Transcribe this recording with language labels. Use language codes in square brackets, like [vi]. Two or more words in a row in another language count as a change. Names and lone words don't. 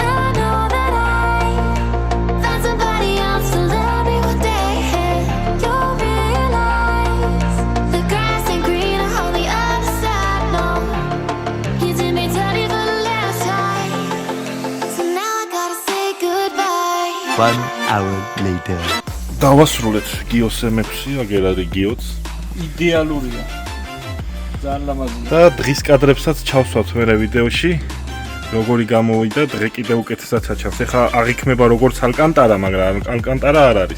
[en] I know that I found somebody else to love me one day. You'll realize the grass ain't greener on the other side, no. You did me dirty for the last time, so now I gotta say goodbye. 1 hour later. [ka] დავასრულეთ გიოს M6, აგერ არის გიოც. იდეალურია. ძალიან ლამაზია. და დღის კადრებსაც ჩავსვათ მერე ვიდეოში. როგორი გამოვიდა, დღე კიდე უკეთესად აჩავს. ეხლა აღიქმება როგორც ალკანტარა, მაგრამ ალკანტარა არ არის.